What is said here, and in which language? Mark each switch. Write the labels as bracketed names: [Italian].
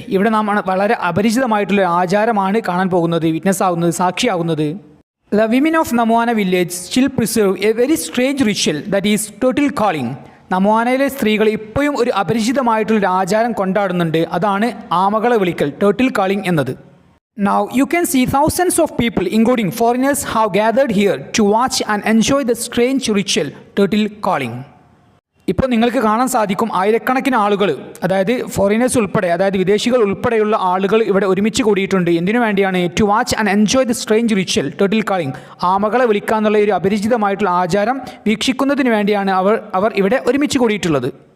[Malayalam] ഇവിടെ നാം വളരെ അപരിചിതമായിട്ടുള്ള ആചാരമാണ് കാണാൻ പോകുന്നത്, വിറ്റ്നസ് ആകുന്നത്, സാക്ഷിയാകുന്നത്. [English] The women of Namona village still preserve a very strange ritual that is turtle calling. [Malayalam] നമോനയിലെ സ്ത്രീകൾ ഇപ്പോഴും ഒരു അപരിചിതമായിട്ടുള്ളൊരു ആചാരം കൊണ്ടാടുന്നുണ്ട്. അതാണ് ആമകളെ വിളിക്കൽ, ടേർട്ടിൽ കാളിംഗ് എന്നത്. [English] Now you can see thousands of people including foreigners have gathered here to watch and enjoy the strange ritual turtle calling. [Malayalam] ഇപ്പോൾ നിങ്ങൾക്ക് കാണാൻ സാധിക്കും ആയിരക്കണക്കിന് ആളുകൾ, അതായത് ഫോറിനേഴ്സ് ഉൾപ്പെടെ, അതായത് വിദേശികൾ ഉൾപ്പെടെയുള്ള ആളുകൾ ഇവിടെ ഒരുമിച്ച് കൂടിയിട്ടുണ്ട്. എന്തിനു വേണ്ടിയാണ്? [English] To watch and enjoy the strange ritual turtle calling. [Malayalam] ആമകളെ വിളിക്കാന്നുള്ള ഒരു അപരിചിതമായിട്ടുള്ള ആചാരം വീക്ഷിക്കുന്നതിന് വേണ്ടിയാണ് അവർ ഇവിടെ ഒരുമിച്ച് കൂടിയിട്ടുള്ളത്.